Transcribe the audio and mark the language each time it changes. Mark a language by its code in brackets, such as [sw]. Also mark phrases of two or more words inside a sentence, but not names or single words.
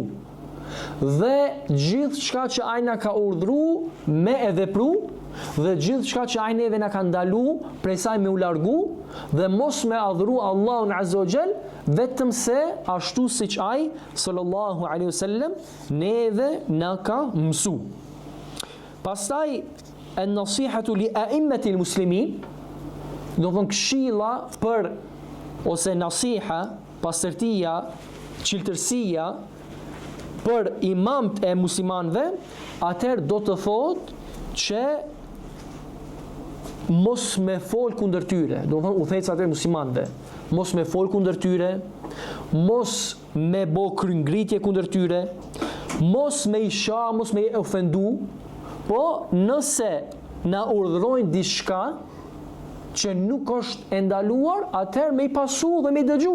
[sq] Dhe gjithë çka që ai na ka urdhëruar me e vepru, dhe gjithë çka që ai neve na ka ndalu prej saj me u largu, dhe mos me adhuru Allahun [ar] عز وجل, [sq] vetëm se ashtu siç ai [ar] صلى الله عليه وسلم [sq] neve na ka mësu. [ar] Pastaj النصيحة لأئمة المسلمين, [sq] do të thonë këshilla për, ose nasiha, pastërtia, çiltërsia për imamt e muslimanëve, atëherë do të thotë që mos me fol kundër tyre, do të thonë udhëhecat e muslimanëve, mos me fol kundër tyre, mos me bë kryngritje kundër tyre, mos me i sha, mos me i ofendu, po nëse na urdhërojnë diçka që nuk është e ndaluar, atëherë me i pasu dhe me i dëgju.